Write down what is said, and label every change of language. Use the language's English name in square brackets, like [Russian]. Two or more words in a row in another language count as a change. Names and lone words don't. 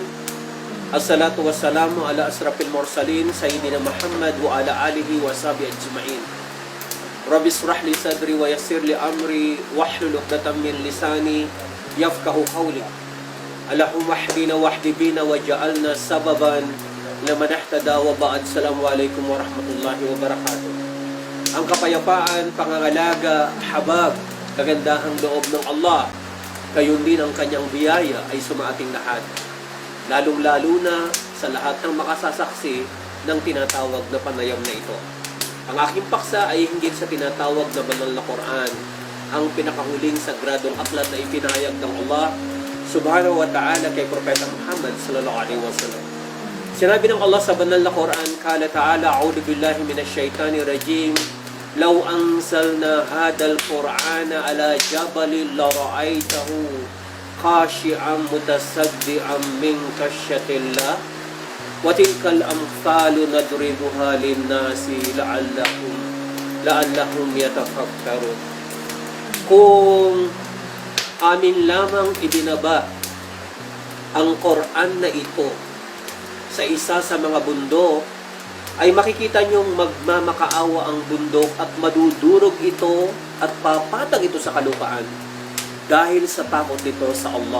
[Arabic] الصلاة والسلام على أشرف المرسلين سيدنا محمد وعلى آله وصحبه أجمعين. رب اشرح لي صدري ويسر لي أمري واحلل عقدة من لساني يفقهوا قولي. اللهم اهدنا واهد بنا واجعلنا سببا لمن اهتدى وبعد. السلام عليكم ورحمة الله وبركاته. [Filipino] Ang kapayapaan, pangangalaga, habag, kagandahang loob ng Allah, gayon din ang kanyang biyaya ay sumaating lahat. Lalong-lalo na sa lahat ng makasasaksi ng tinatawag na panayam na ito. Ang aking paksa ay hinggil sa tinatawag na banal na Quran, ang pinakahuling sagradong aklat na ipinahayag ng Allah [Arabic] سبحانه وتعالى [Filipino] kay Propeta Muhammad [Arabic] صلى الله عليه وسلم. [Filipino] Sinabi ng Allah sa banal na Quran, [Arabic] قال تعالى أعوذ بالله من الشيطان الرجيم لو أنزلنا هذا القرآن على جبل لرأيته خاشعا متصدعا من خشية الله وتلك الأمثال نضربها للناس لعلهم يتفكرون. [Filipino] Kung amin lamang ibinaba ang Qur'an na ito sa isa sa mga bundok, ay makikita niyong magmamakaawa ang bundok at madudurog ito at papatag ito sa kalupaan dahil sa takot nito sa Allah.